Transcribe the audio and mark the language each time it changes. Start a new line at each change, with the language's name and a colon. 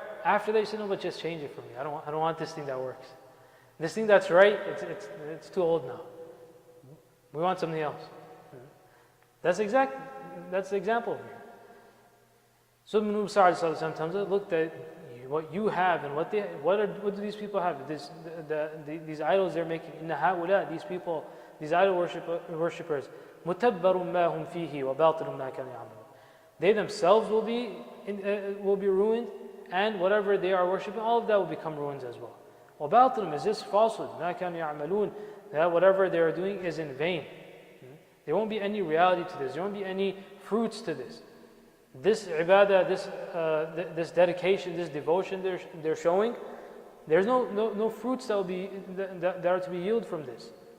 English: After that you say, no, but just change it for me. I don't want this thing that works. This thing that's right, it's too old now. We want something else. That's the example here. So Musa tells us, look, that what you have and what do these people have? These idols they're making.
Arabic: Inna ha'ula,
English: these people, these idol worshippers,
Arabic: مُتَبَّرٌ مَا هُمْ فِيهِ وَبَاطِلٌ مَا كَانُوا يَعْمَلُونَ.
English: They themselves will be ruined, and whatever they are worshiping, all of that will become ruins as well. وَبَاطِلٌ is this falsehood,
Arabic: مَا كَانُوا يَعْمَلُونَ,
English: that whatever they are doing is in vain. There won't be any reality to this. There won't be any fruits to this. This ibadah, this dedication, this devotion they're showing, there's no fruits that are to be yielded from this.